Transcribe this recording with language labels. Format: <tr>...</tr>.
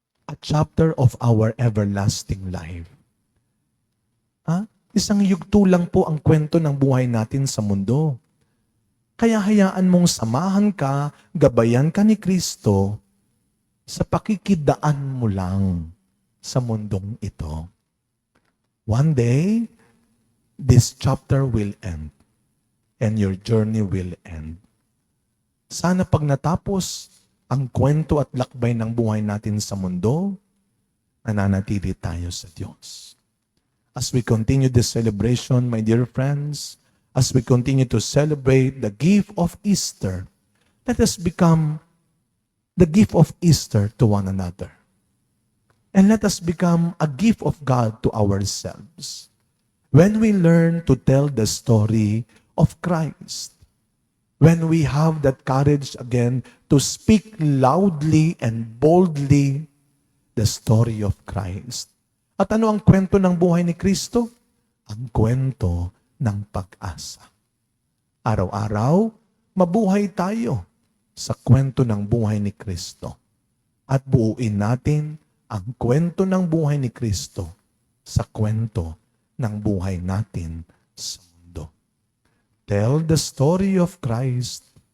<en>A chapter of our everlasting life.</en> <tl>Isang yugto lang po ang kwento ng buhay natin sa mundo. Kaya hayaan mong samahan ka, gabayan ka ni Kristo sa pakikidaan mo lang sa mundong ito.</tl> <en>One day, this chapter will end and your journey will end.</en> <tl>Sana pag natapos ang kwento at lakbay ng buhay natin sa mundo, nananatili tayo sa Diyos.</tl> <en>As we continue this celebration, my dear friends, as we continue to celebrate the gift of Easter, let us become the gift of Easter to one another. And let us become a gift of God to ourselves. When we learn to tell the story of Christ, when we have that courage again to speak loudly and boldly the story of Christ.</en> <tl>At ano ang kwento ng buhay ni Kristo? Ang kwento ng pag-asa. Araw-araw, mabuhay tayo sa kwento ng buhay ni Kristo. At buuin natin ang kwento ng buhay ni Kristo sa kwento ng buhay natin sa mundo.</tl> <en>Tell the story of Christ.</en>